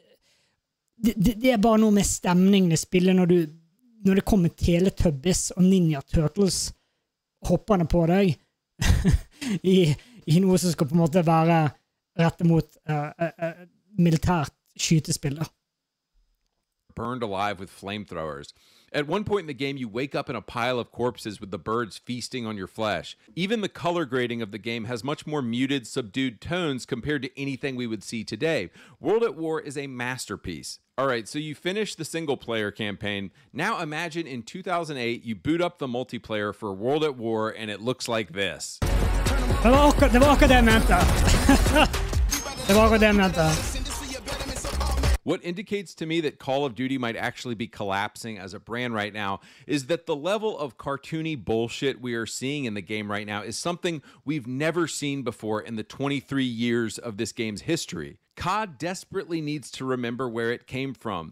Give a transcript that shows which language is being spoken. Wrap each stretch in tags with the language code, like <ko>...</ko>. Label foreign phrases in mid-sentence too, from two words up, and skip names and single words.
<no>Det er bare noe med stemningen i spillet når det kommer Teletubbies og Ninja Turtles hoppende på deg i noe som skal på en måte være rettet mot militært skytespill.</no> <en>Burned alive with flamethrowers. At one point in the game, you wake up in a pile of corpses with the birds feasting on your flesh. Even the color grading of the game has much more muted, subdued tones compared to anything we would see today. World at War is a masterpiece. All right, so you finish the single-player campaign. Now imagine in 2008, you boot up the multiplayer for World at War, and it looks like this.</en> <no>Det var akkurat det jeg mente. Det var akkurat det jeg mente.</no> <en>What indicates to me that Call of Duty might actually be collapsing as a brand right now is that the level of cartoony bullshit we are seeing in the game right now is something we've never seen before in the 23 years of this game's history. COD desperately needs to remember where it came from.</en>